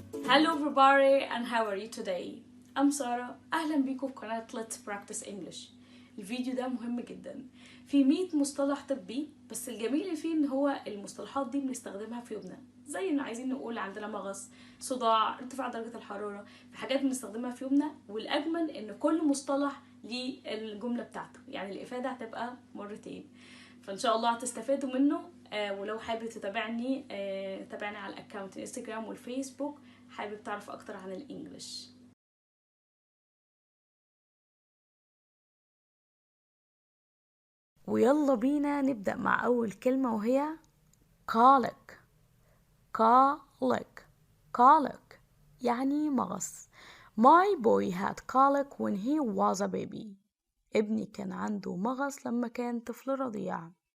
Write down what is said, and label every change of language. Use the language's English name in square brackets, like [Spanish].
[English] Hello everybody and how are you today? I'm Sarah. [Arabic] أهلا بيكم في قناة Let's Practice English. الفيديو ده مهم جدا. في 100 مصطلح طبي، بس الجميل اللي فيه ان هو المصطلحات دي بنستخدمها في يومنا، زي ان عايزين نقول عندنا مغص، صداع، ارتفاع درجة الحرارة، في حاجات بنستخدمها في يومنا. والأجمل ان كل مصطلح ليه الجملة بتاعته، يعني الإفادة هتبقى مرتين. فإن شاء الله هتستفادوا منه. ولو حابب تتابعني تابعني على الأكاونت الانستجرام والفيسبوك. حابب تعرف أكتر عن الإنجليش. ويلا بينا نبدأ مع أول كلمة وهي colic. colic colic يعني مغص. [English] My boy had colic when he was a baby. [Arabic] ابني كان عنده مغص لما كان طفل رضيع.